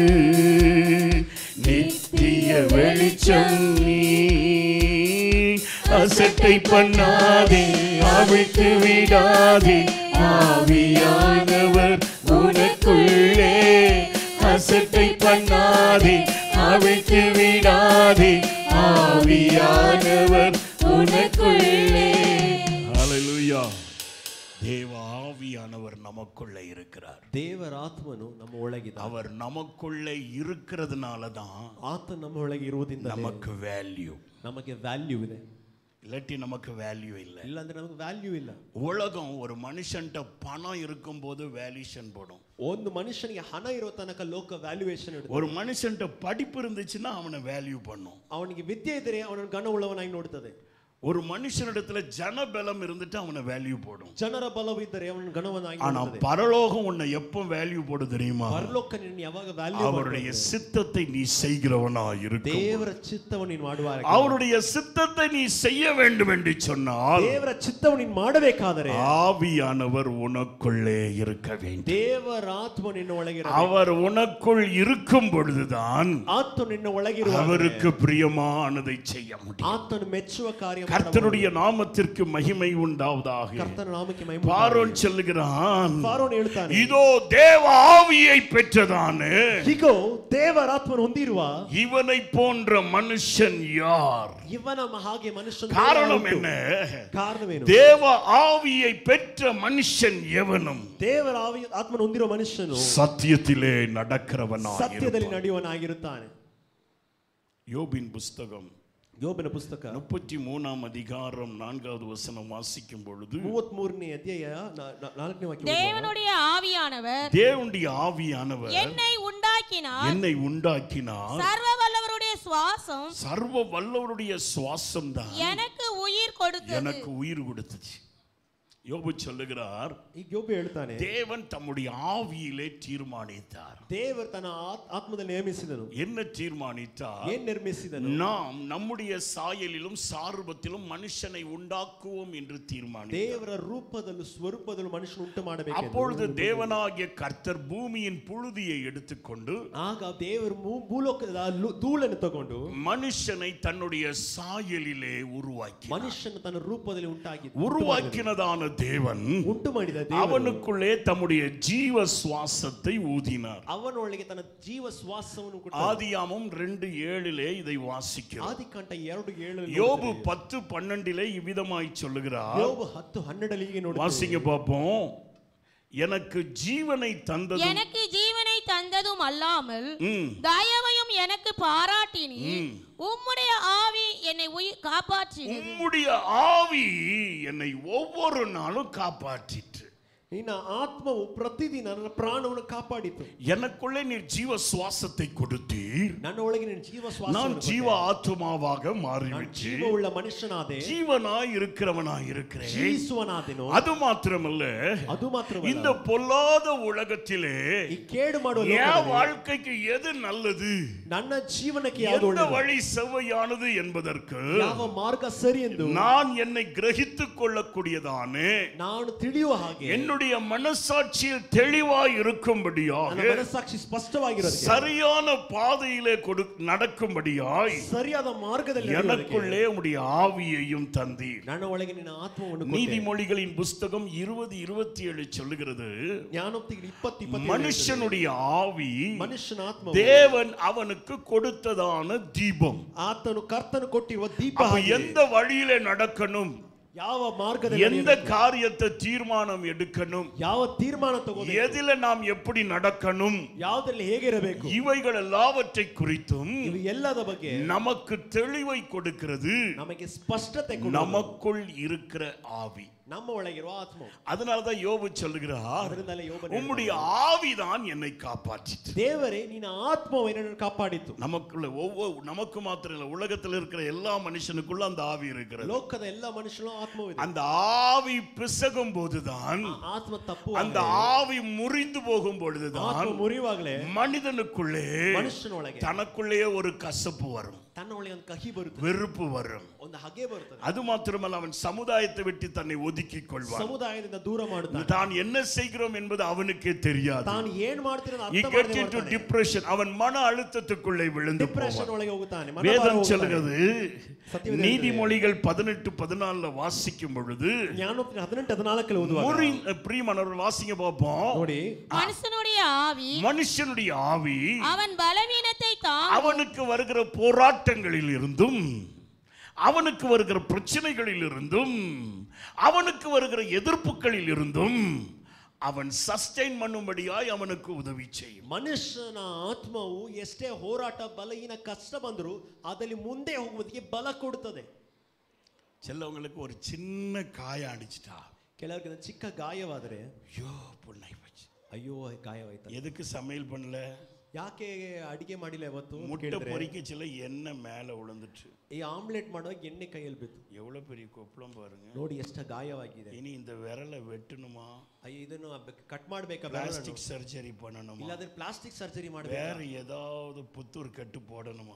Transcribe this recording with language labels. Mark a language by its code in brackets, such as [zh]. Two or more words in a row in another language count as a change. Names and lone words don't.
[ta] நித்திய வெளிச்சம் நீ அசட்டை பண்ணாதே அவிழ்த்து விடாதே ஆவியானவர் உனக்குள்ளே அசட்டை பண்ணாதே அவிழ்த்து விடாதே ஆவியானவர் உனக்குள்ளே ஹல்லேலூயா தேவ ஆவியானவர் நமக்குள்ளே இருக்கிறார் [kn] ದೇವರ ಆತ್ಮನು ನಮ್ಮ ಒಳಗಿದೆ [ta] அவர் நமக்குள்ளே இருக்கிறதுனால தான் [kn] ಆತ ನಮ್ಮ ಒಳಗೆ ಇರುವುದರಿಂದ [ta] நமக்கு வேல்யூ [kn] ನಮಗೆ ವ್ಯಾಲ್ಯೂ ಇದೆ [ta] இல்லாட்டி நமக்கு வேல்யூ இல்லை [kn] ಇಲ್ಲ ಅಂದ್ರೆ ನಮಗೆ ವ್ಯಾಲ್ಯೂ ಇಲ್ಲ [ta] உலகம் ஒரு மனுஷன்ட்ட பணம் இருக்கும்போது வேல்யூஷன் போடும் [kn] ಒಂದು ಮನುಷ್ಯನಿಗೆ ಹಣ ಇರೋ ತನಕ ಲೋಕ ವ್ಯಾಲ್ಯೂಯೇಷನ್ ಇಡುತ್ತೆ [ta] ஒரு மனுஷன்ட்ட படிப்பு இருந்துச்சுன்னா அவனை வேல்யூ பண்ணும் [kn] ಅವನಿಗೆ ವಿದ್ಯೆ ಇದ್ದರೆ ಅವನನ್ನು ಗಣವುಳ್ಳವನಾಗಿ ನೋಡುತ್ತದೆ [ta] ஒரு மனுஷனிடத்துல ஜனபலம் இருந்துட்டு அவனை வேல்யூ போடும் [kn] ಜನರ ಬಲವಿದ್ದರೆ ಅವನನ್ನು ಗಣವನಾಗಿ [ta] ஆனா [kn] ನೋಡುತ್ತದೆ [ta] பரலோகம் உன்னை எப்போ வேல்யூ போடு தெரியுமா [kn] ಪರಲೋಕ ನಿನ್ನನ್ನು ಯಾವಾಗ ವ್ಯಾಲ್ಯೂ [ta] அவருடைய சித்தத்தை நீ செய்கிறவனா இருக்கும் [kn] ದೇವರ ಚಿತ್ತವನ್ನು ನೀನು ಮಾಡುವಾಗ [ta] அவருடைய சித்தத்தை நீ செய்ய வேண்டும் என்று சொன்னால் [kn] ದೇವರ ಚಿತ್ತವನ್ನು ನೀನು ಮಾಡಬೇಕಾದರೆ [ta] ஆவியானவர் உனக்குள்ளே இருக்க வேண்டும் [kn] ದೇವರ ಆತ್ಮ ನಿನ್ನ ಒಳಗೆ [ta] அவர் உனக்குள் இருக்கும் பொழுதுதான் [kn] ಆತ್ಮ ನಿನ್ನ ಒಳಗಿರುವ [ta] அவருக்கு பிரியமானதை செய்ய முடியும் [kn] ಆತನು ಮೆಚ್ಚುವ ಕಾರ್ಯ [ta] கர்த்தருடைய நாமத்திற்கு மகிமை உண்டாவதாக [kn] ಕರ್ತನ ನಾಮಕ್ಕೆ ಮಹಿಮೆ [ta] பார்வோன் சொல்லுகிறான் [kn] ಫಾರೋನ್ ಹೇಳ್ತಾನೆ [ta] இதோ தேவ ஆவியை பெற்றதானே [kn] ಹೀಗೋ ದೇವರ ಆತ್ಮನು ಹೊಂದಿರುವ [ta] இவனை போன்ற மனுஷன் யார் [kn] ಇವನ ಹಾಗೆ ಮನುಷ್ಯನ [ta] காரணம் என்ன [kn] ಕಾರಣವೇನು [ta] தேவ ஆவியை பெற்ற மனுஷன் எவனும் [kn] ದೇವರ ಆತ್ಮನು ಹೊಂದಿರುವ ಮನುಷ್ಯನು [ta] சத்தியத்திலே நடக்கிறவனாய் [kn] ಸತ್ಯದಲ್ಲಿ ನಡೆಯುವನಾಗಿರುತ್ತಾನೆ [ta] யோபின் புஸ்தகம் [kn] ಯೋಬನ ಪುಸ್ತಕ [ta] 33 அதிகாரம் 4வது வசனம் வாசிக்கும் பொழுது [kn] 33ನೇ ಅಧ್ಯಾಯ 4ನೇ ವಾಕ್ಯ [ta] தேவனுடைய ஆவியானவர் தேவனுடைய ஆவியானவர் என்னை உண்டாக்கினார் சர்வ வல்லவருடைய சுவாசம் சர்வ வல்லவருடைய சுவாசம் தான் எனக்கு உயிர் கொடுத்தது எனக்கு உயிர் கொடுத்துச்சு யோபு சொல்லுகிறார் [kn] ಈಗ ಯೋಬ ಹೇಳ್ತಾನೆ [ta] தேவன் தம்முடைய ஆவியிலே தீர்மானித்தார் [kn] ದೇವರು ತನ್ನ ಆತ್ಮದಲ್ಲಿ ನೇಮಿಸಿದನು [ta] என்ன தீர்மானித்தார் [kn] ಏನು ನಿರ್ಮಿಸಿದನು [ta] நாம் நம்முடைய சாயலிலும் சாரூபத்திலும் மனுஷனை உண்டாக்குவோம் என்று தீர்மானித்தார் [kn] ದೇವರ ರೂಪದಲ್ಲೂ ಸ್ವರೂಪದಲ್ಲೂ ಮನುಷ್ಯನ ಉಂಟು ಮಾಡಬೇಕು [ta] அப்பொழுது தேவனாகிய கர்த்தர் பூமியின் புழுதியை எடுத்துக்கொண்டு [kn] ಆಗ ದೇವರು ಭೂಲೋಕದ ಧೂಳನ್ನು ತಗೊಂಡು [ta] மனுஷனை தன்னுடைய சாயலிலே உருவாக்கி [kn] ಮನುಷ್ಯನ ತನ್ನ ರೂಪದಲ್ಲಿ [ta] உருவாக்கினதான தேவன் [kn] ಉಂಟು ಮಾಡಿದ [ta] அவனுக்குள்ளே தம்முடைய ஜீவ சுவாசத்தை ஊதினார் [kn] ಅವನೊಳಗೆ ತನ್ನ ಜೀವ ಶ್ವಾಸವನ್ನು ಕೊಟ್ಟ [ta] ஆதியாமம் 2:7 இதை வாசிக்கிறோம் [kn] ಆದಿಕಾಂಡ 2:7 [ta] யோபு 10:12 இவ்விதமாய் சொல்லுகிறார் [kn] ಯೋಬು 10:12 ಹೀಗೆ ನೋಡಿ [ta] வாசிங்க பாப்போம் எனக்கு ஜீவனை தந்ததும் அல்லாமல் தயவையும் எனக்கு பாராட்டினீர். உம்முடைய ஆவி என்னை காப்பாற்றினது. உம்முடைய ஆவி என்னை ஒவ்வொரு நாளும் காப்பாற்றிற்று. [kn] ನಿನ್ನ ಆತ್ಮವು ಪ್ರತಿದಿನ ನನ್ನ ಪ್ರಾಣವನ್ನು ಕಾಪಾಡಿತು. [ta] எனக்குள்ளே நீர் ஜீவ சுவாசத்தை கொடுத்தீர். [kn] ನನ್ನ ಒಳಗೆ ನೀನು ಜೀವ ಶ್ವಾಸವನ್ನು [ta] நான் ஜீவ ஆத்துமாவாக மாறிவிட்டேன். [kn] ಜೀವವುಳ್ಳ ಮನುಷ್ಯನಾದೆ. [ta] ஜீவனாய் இருக்கிறவனாய் இருக்கிறேன். [kn] ಜೀವಿಸುವನಾದೆನು. [ta] அது மாத்திரமல்ல, இந்த பொல்லாத உலகத்திலே [kn] ಈ ಕೇಡು ಮಾಡುವ [ta] என் வாழ்க்கைக்கு எது நல்லது, [kn] ನನ್ನ ಜೀವನಕ್ಕೆ ಯಾವುದು [ta] எந்த [kn] ಒಳ್ಳೆಯದು, [ta] வழி செவ்வையானது என்பதற்கு [kn] ಯಾವ ಮಾರ್ಗ ಸರಿ ಎಂದು [ta] நான் என்னை கிரகித்துக் கொள்ளக்கூடியதானே, [kn] ನಾನು ತಿಳಿಯುವ ಹಾಗೆ [ta] என்னுடைய மனசாட்சியில் தெளிவாய் இருக்கும்படியாக, [kn] ಮನಸ್ಸಾಕ್ಷಿ ಸ್ಪಷ್ಟವಾಗಿರೋದು, [ta] சரியான பாதையிலே நடக்கும்படியாய் [kn] ಸರಿಯಾದ ಮಾರ್ಗದಲ್ಲಿ [ta] எனக்குள்ளே உம்முடைய ஆவியையும் தந்தீர். [kn] ನನ್ನ ಒಳಗೆ ನಿನ್ನ ಆತ್ಮವನ್ನು ಕೊಟ್ಟೆ. [ta] நீதிமொழிகளின் புஸ்தகம் 20:27 சொல்லுகிறது, ஞானோக்திகள் 20:27 மனுஷனுடைய ஆவி [kn] ಮನುಷ್ಯನ ಆತ್ಮ [ta] தேவன் அவனுக்கு கொடுத்ததான தீபம். [kn] ಆತನು ಕರ್ತನು ಕೊಟ್ಟಿರುವ ದೀಪ. [ta] எந்த வழியிலே நடக்கணும், [kn] ಯಾವ ಮಾರ್ಗದಲ್ಲಿ [ta] எந்த காரியத்தை தீர்மானம் எடுக்கணும், [kn] ಯಾವ ತೀರ್ಮಾನ ತಗೋಬೇಕು, [ta] எதில நாம் எப்படி நடக்கணும், [kn] ಯಾವುದರಲ್ಲಿ ಹೇಗೆ ಇರಬೇಕು, [ta] இவைகள் எல்லாவற்றை குறித்தும் [kn] ಇವು ಎಲ್ಲದ ಬಗ್ಗೆ [ta] நமக்கு தெளிவை கொடுக்கிறது [kn] ನಮಗೆ ಸ್ಪಷ್ಟತೆ ಕೊಡುವುದು [ta] நமக்குள் இருக்கிற ஆவி. [kn] ನಮ್ಮ ಒಳಗಿರುವ ಆತ್ಮ. [ta] அதனாலதான் யோபு சொல்லுகிறார், [kn] ಅದರಿಂದಲೇ ಯೋಬನು [ta] உம்முடைய ஆவிதான் என்னை காப்பாற்றிற்று. [kn] ದೇವರೇ ನಿನ್ನ ಆತ್ಮವು ನನ್ನನ್ನು ಕಾಪಾಡಿತು. [ta] நமக்குள்ள நமக்கு மாத்திரம் இல்ல, உலகத்தில் இருக்கிற எல்லா மனுஷனுக்குள்ள அந்த ஆவி இருக்கிறது. [kn] ಲೋಕದ ಎಲ್ಲ ಮನುಷ್ಯನೂ ಆತ್ಮವಿದೆ. [ta] அந்த ஆவி பிசகும் போதுதான், [kn] ಆತ್ಮ ತಪ್ಪು, [ta] அந்த ஆவி முறிந்து போகும் பொழுதுதான் [kn] ಆತ್ಮ ಮುರಿಯುವಾಗಲೇ [ta] மனிதனுக்குள்ளே [kn] ಮನುಷ್ಯನೊಳಗೆ [ta] தனக்குள்ளேயே ஒரு கசப்பு வரும், [kn] ತನ್ನ ಒಳಗೆ ಒಂದು ಕಹಿ ಬರುತ್ತದೆ, [ta] வெறுப்பு வரும். [kn] ಒಂದು ಹಗೆ ಬರುತ್ತದೆ. [ta] அது மாத்திரமல்ல, அவன் சமுதாயத்தை விட்டு தன்னை ஒதுக்கிக் கொள்வான். [kn] ಸಮುದಾಯದಿಂದ ದೂರ ಮಾಡುತ್ತಾನೆ. [ta] தான் என்ன செய்கிறோம் என்பது அவனுக்கே தெரியாது. [kn] ತಾನು ಏನು ಮಾಡ್ತಿರೋದು [en] He [kn] ಅರ್ಥ [en] gets [kn] ಮಾಡದೆ [en] into [kn] ಮಾಡ್ತಾನೆ. [en] depression. [ta] அவன் மன அழுத்தத்துக்குள்ளே விழுந்து [kn] ಡಿಪ್ರೆಷನ್ [ta] போவான். [kn] ಒಳಗೆ ಹೋಗುತ್ತಾನೆ. [ta] வேதம் சொல்கிறது, நீதிமொழிகள் 18:14 வாசிக்கும் பொழுது, [kn] ஞானோக்திகள் 18:14 ಓದುವಾಗ [ta] பிரியமானவர்கள் வாசிங்க பார்ப்போம். [kn] ನೋಡಿ, [ta] மனுஷனுடைய ஆவி அவன் பலவீனத்தை அவனுக்கு வருகிற போராட்டங்களில் இருந்தும், அவனுக்கு வருகிற பிரச்சனைகளில் இருந்தும், அவனுக்கு வருகிற எதிர்ப்புகளில் இருந்தும் அவன் சஸ்டெயின் பண்ணும்படியாய் அவனுக்கு உதவி செய்யும். [kn] ಮನುಷ್ಯನ ಆತ್ಮವು ಎಷ್ಟೇ ಹೋರಾಟ ಬಲಹೀನ ಕಷ್ಟ ಬಂದರೂ ಅದರಲ್ಲಿ ಮುಂದೆ ಹೋಗುವುದಕ್ಕೆ ಬಲ ಕೊಡುತ್ತದೆ. [ta] சிலவங்களுக்கு ஒரு சின்ன காயம் அடிச்சிட்டா, [kn] ಕೆಲವರಿಗೆ ಚಿಕ್ಕ ಗಾಯವಾದರೆ [ta] ஐயோ புண்ணாய் போச்சு, [kn] ಅಯ್ಯೋ ಗಾಯವಾಯ್ತು, [ta] எதுக்கு சமையல் பண்ணல, [kn] ಯಾಕೆ ಅಡಿಗೆ ಮಾಡಿಲ್ಲ ಇವತ್ತು, [ta] முட்டை பொரிக்கச்சில எண்ணெய் மேல விழுந்துச்சு, [kn] ಈ ಆಮ್ಲೆಟ್ ಮಾಡುವಾಗ ಎಣ್ಣೆ ಕೈಯಲ್ಲಿ ಬಿತ್ತು, [ta] எவ்வளவு பெரிய கொப்பளம் பாருங்க, [kn] ನೋಡಿ ಎಷ್ಟು ಗಾಯವಾಗಿದೆ, [ta] இனி இந்த விரலை வெட்டணுமா, [kn] ಅಯ್ಯೋ ಇದನ್ನು ಕಟ್ ಮಾಡಬೇಕಾ, [en] plastic surgery [ta] பண்ணணுமா, [kn] ಇಲ್ಲಾದ್ರೆ [en] plastic surgery [kn] ಮಾಡಬೇಕಾ, [ta] வேற ஏதாவது புத்தூர் கட்டு போடணுமா,